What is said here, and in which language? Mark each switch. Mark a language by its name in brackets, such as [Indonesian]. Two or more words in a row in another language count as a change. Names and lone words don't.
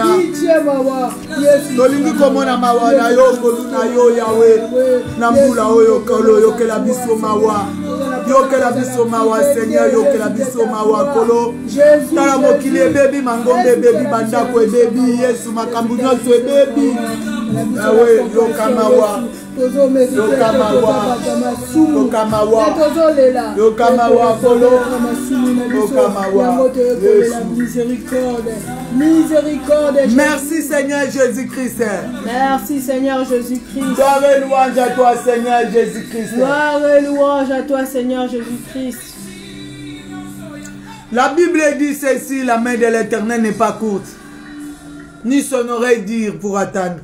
[Lingala] Tolingi komona mawa na yo kolo na yo Yahweh. Nambula oyo kolo yo que la biso mawa. Yo que la biso mawa Seigneur. Yo que la biso mawa kolo. Tala mokili baby mangombe baby bandako baby Yesu makambu nyonso baby. Yahweh yo kamawa. Yo kamawa. Yo kamawa. Yo kamawa kolo. Yo kamawa. [French] Miséricorde. Merci Seigneur Jésus-Christ. Merci Seigneur Jésus-Christ. Gloire et louange à toi Seigneur Jésus-Christ. Gloire et louange à toi Seigneur Jésus-Christ. La Bible dit ceci, la main de l'Éternel n'est pas courte, ni son oreille dire pour attendre.